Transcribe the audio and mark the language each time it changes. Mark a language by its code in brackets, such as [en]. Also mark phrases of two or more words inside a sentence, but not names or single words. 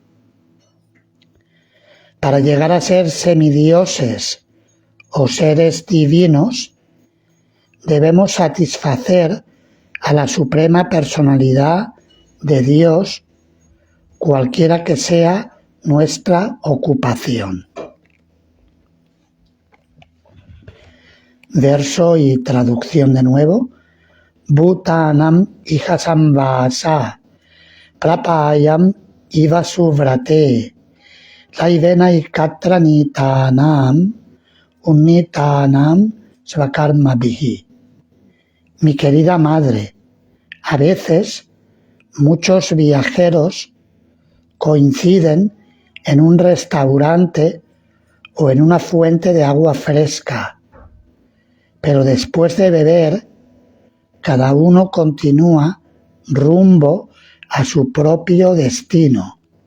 [es] Para llegar a ser semidioses o seres divinos, debemos satisfacer a la suprema personalidad de Dios, cualquiera que sea nuestra ocupación. Verso y traducción de nuevo. [sa] Bhutanam ihasambhasa prapayam iva suvrate Laivenaicatranitanam unitanam svakarmabhihi. [es] Mi querida madre, a veces muchos viajeros coinciden en un restaurante o en una fuente de agua fresca, pero después de beber, cada uno continúa rumbo a su propio destino.